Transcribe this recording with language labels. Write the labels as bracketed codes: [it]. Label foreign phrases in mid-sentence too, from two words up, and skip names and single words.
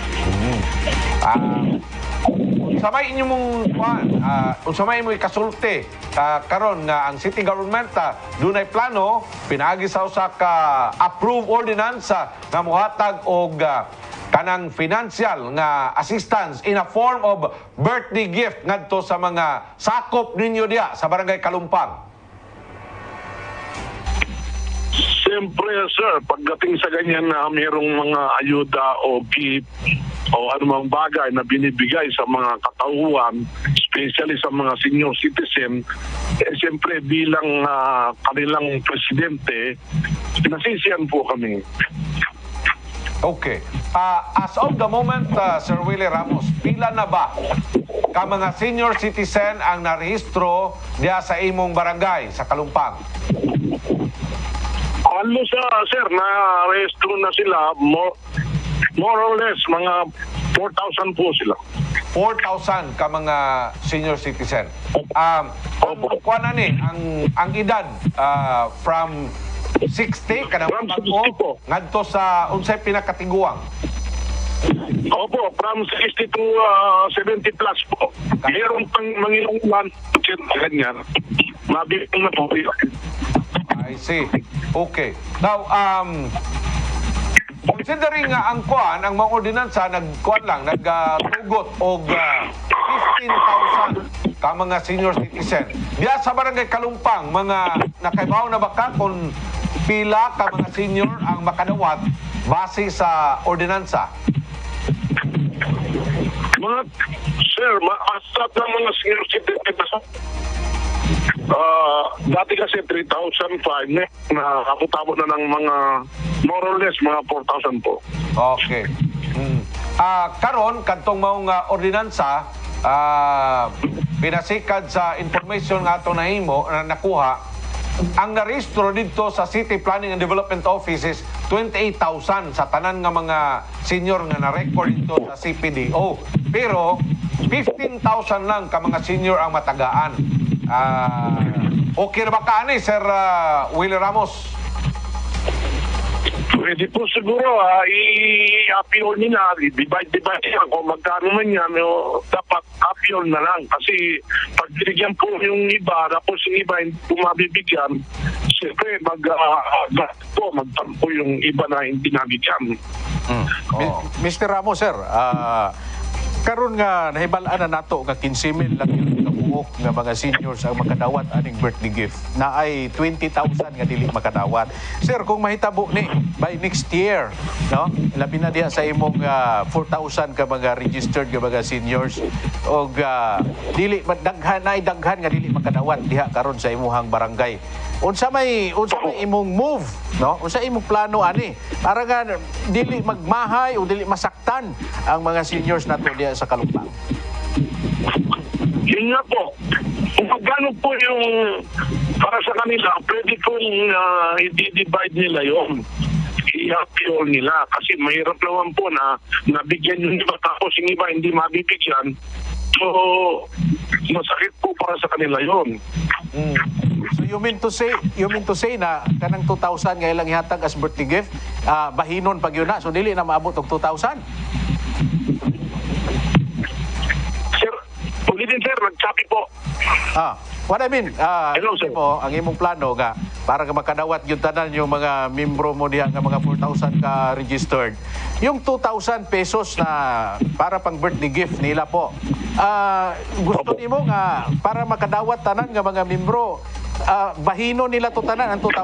[ceb] Unsamay inyo mong kuan, unsamay mo ikasulti karon nga ang city government dunay plano pinaagi sa usa ka approved ordinance nga mohatag og kanang financial nga assistance [en] in a form of birthday gift [ceb] ngadto sa mga sakop ninyo diya sa Barangay Kalumpang. [tl] Siyempre, sir, pagdating sa ganyan na mayroong mga ayuda o gift o anumang bagay na binibigay sa mga katauhan, especially sa mga senior citizen, siyempre bilang kanilang presidente, nasisiyan po kami. Okay. [en] As of the moment, [ceb] Sir Willie Ramos, pila na ba ka mga senior citizen ang narehistro diya sa imong barangay sa Kalumpang? [tl] Halos sir, na-rehistro na sila, [en] more or less, [tl] mga 4,000 po sila. [ceb] 4,000 ka mga senior citizen. Kuha na ni, ang edad from 60 kanang [en] From 60 [tl] bago po. [ceb] ngadto sa unsay pinakatiguang. [tl] Opo, from 60 to 70 plus po. Mayroong pang mangilangan, ganyan. Mabibigyan na po. [en] I see. Okay. [ceb] Now, considering nga ang kuan, ang mga ordinansa nagkuan lang, nagtugot og 15,000 ka mga senior citizen. Diya sa Barangay Kalumpang, mga nakaibaw na ba ka kung pila ka mga senior ang makadawat base sa ordinansa? [tl] Mga, sir, asat ng mga senior citizen dati kasi 3,005 na abot-abot na ng mga [en] more or less [tl] mga 4,000 po. Okay. [ceb] Karon kadtong maong ordinansa pinasikad sa information nga ato nahimo na nakuha, ang narehistro dito sa City Planning and Development Office is 28,000 sa tanan nga mga senior nga na-record dito sa CPDO. Pero 15,000 lang ka mga senior ang matagaan. Okay na ba ka ani, Sir Willie Ramos? [tl] Pwede po siguro i-appeal nila, divide nila kung magkano man yan, dapat appeal na lang. Kasi pag binigyan po yung iba, tapos yung iba hindi po mabibigyan, siyempre magtampo yung iba na hindi nabigyan. [ceb] Mr. Ramos, sir, karon nga nahibalaan na nato nga 15,000 lang yung kabuok nga mga seniors ang makadawat aning birthday gift na ay 20,000 nga dili makadawat. Sir, kung mahitabo ni [en] by next year, [ceb] no? Labi na diha sa imong 4,000 ka mga registered nga mga seniors og dili daghan nga dili makadawat diha karon sa imuhang barangay. Unsa may imong move, no? Unsa imong plano ani para nga dili magmahay o dili masaktan ang mga seniors nato diha sa Kalumpang? [tl] Yun nga po, kung magkano po yung para sa kanila, pwede kong i-divide nila yun. I-appeal nila kasi mahirap naman po na nabigyan yung iba tapos yung iba hindi mabibigyan. So, masakit po para sa kanila yun. [en] So you mean to say [ceb] na kanang 2,000 nga ilang ihatag [en] as birthday gift, [ceb] bahinon pag yun na, so dili na maabot og 2,000? [tl] Sir, ulitin sir, nagsabi po. [en] What I mean, Hello, sir. [ceb] ang imong plano nga para ka makadawat yung tanan yung mga membro mo diha nga mga 4,000 ka registered. [tl] Yung 2,000 pesos na para pang birthday gift nila po. [ceb] Gusto nimo nga para makadawat tanan nga mga membro, bahino nila to tanan ang 2,000.